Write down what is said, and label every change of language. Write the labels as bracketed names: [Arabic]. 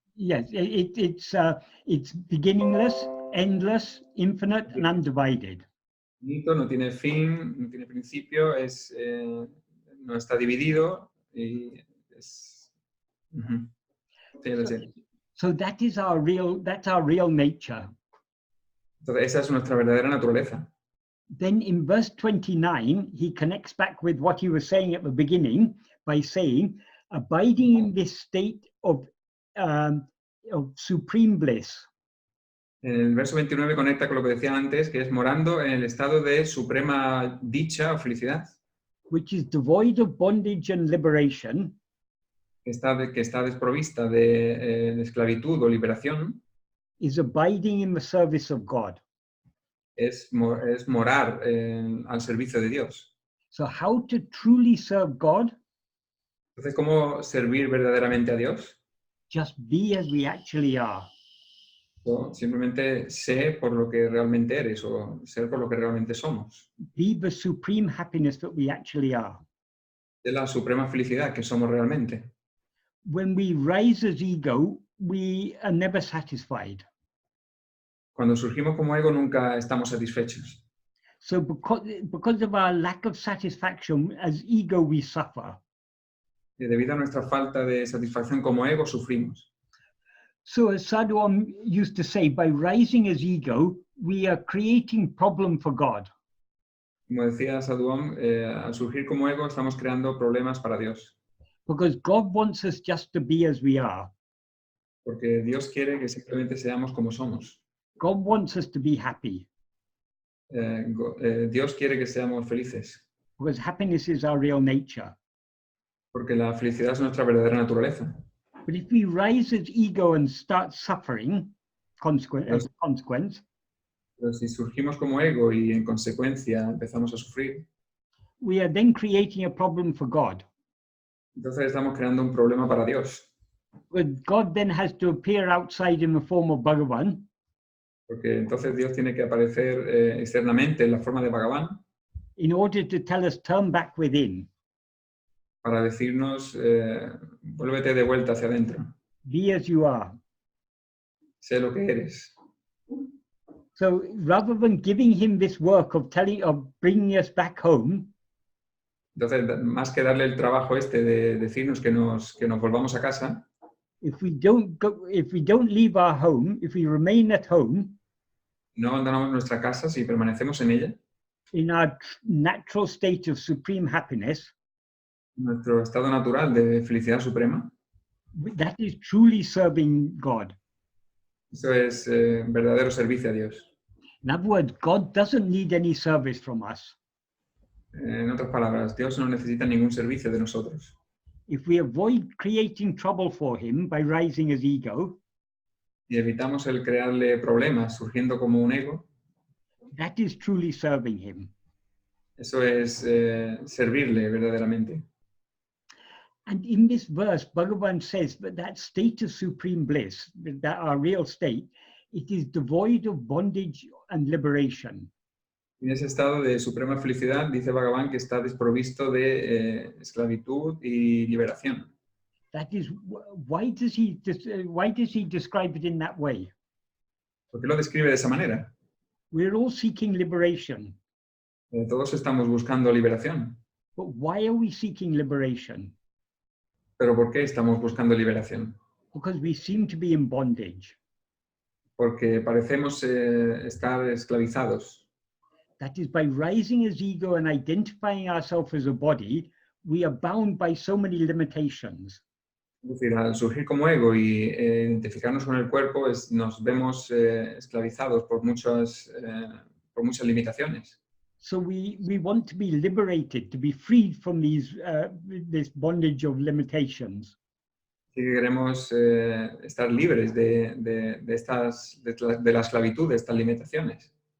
[English] Yes, it's beginningless, endless, infinite, and undivided. [Spanish] No tiene fin, no tiene principio, no está dividido y es... [English] So that is that's our real nature. [Spanish] Entonces esa es nuestra verdadera naturaleza. [English] Then in verse 29, he connects back with what he was saying at the beginning by saying, abiding in this state of supreme bliss. [Spanish] En el verso 29 conecta con lo que decía antes, que es morando en el estado de suprema dicha o felicidad. [English] Which is devoid of bondage and liberation. [Spanish] Que está desprovista de esclavitud o liberación. [English] Is abiding in the service of God. [Spanish] Es morar al servicio de Dios. [English] So how to truly serve God? [Spanish] Entonces, ¿cómo servir verdaderamente a Dios? [English] Just be as we actually are. [Spanish] O simplemente sé por lo que realmente eres o ser por lo que realmente somos. [English] Be the supreme happiness that we actually are. [Spanish] De la suprema felicidad que somos realmente. [English] When we rise as ego, we are never satisfied. [Spanish] Cuando surgimos como ego nunca estamos satisfechos. [English] So because of our lack of satisfaction as ego, we suffer. [Spanish] Y debido a nuestra falta de satisfacción como ego, sufrimos. [English] So as Sadhuam used to say, by rising as ego, we are creating problem for God. [Spanish] Como decía Sadhuam, al surgir como ego estamos creando problemas para Dios. [English] Because God wants us just to be as we are. [Spanish] Porque Dios quiere que simplemente seamos como somos. [English] God wants us to be happy. [Spanish] Dios quiere que seamos felices. [English] Because happiness is our real nature. [Spanish] Porque la felicidad es nuestra verdadera naturaleza. [English] But if we rise as ego and start suffering as a consequence, [Spanish] Pero si surgimos como ego y en consecuencia empezamos a sufrir, [English] we are then creating a problem for God. [Spanish] entonces estamos creando un problema para Dios. [English] But God then has to appear outside in the form of Bhagavan [Spanish] Porque entonces Dios tiene que aparecer externamente en la forma de Bhagavan [English] in order to tell us, turn back within. [Spanish] para decirnos, vuélvete de vuelta hacia adentro, [English] Be as you are. [Spanish] sé lo que eres. [English] So rather than giving him this work of bringing us back home, [Spanish] Entonces, más que darle el trabajo de decirnos que nos volvamos a casa, [English] if we don't leave our home, if we remain at home [Spanish] no abandonamos nuestra casa, si permanecemos en ella, [English] in our natural state of supreme happiness, [Spanish] nuestro estado natural de felicidad suprema, [English] that is truly serving God. [Spanish] eso es verdadero servicio a Dios. [English] In other words, God doesn't need any service from us. [Spanish] En otras palabras, Dios no necesita ningún servicio de nosotros. [English] If we avoid creating trouble for him by rising as ego, [Spanish] Y evitamos el crearle problemas surgiendo como un ego, [English] that is truly serving him. [Spanish] eso es servirle verdaderamente. [English] And in this verse, Bhagavan says that state of supreme bliss, that our real state, it is devoid of bondage and liberation. [Spanish] En ese estado de suprema felicidad, dice Bhagavan que está desprovisto de esclavitud y liberación. [English] That is, why does he describe it in that way? [Spanish] ¿Por qué lo describe de esa manera? [English] We're all seeking liberation. [Spanish] Todos estamos buscando liberación. [English] But why are we seeking liberation? [Spanish] ¿Pero por qué estamos buscando liberación? [English] Because we seem to be in bondage. [Spanish] Porque parecemos estar esclavizados. [English] That is, by rising as ego and identifying ourselves as a body, we are bound by so many limitations. [Spanish] Es decir, al surgir como ego y identificarnos con el cuerpo, nos vemos esclavizados por muchas limitaciones. [English] So we want to be liberated, to be freed from this bondage of limitations. [Spanish] Así que queremos estar libres de la esclavitud, de estas limitaciones.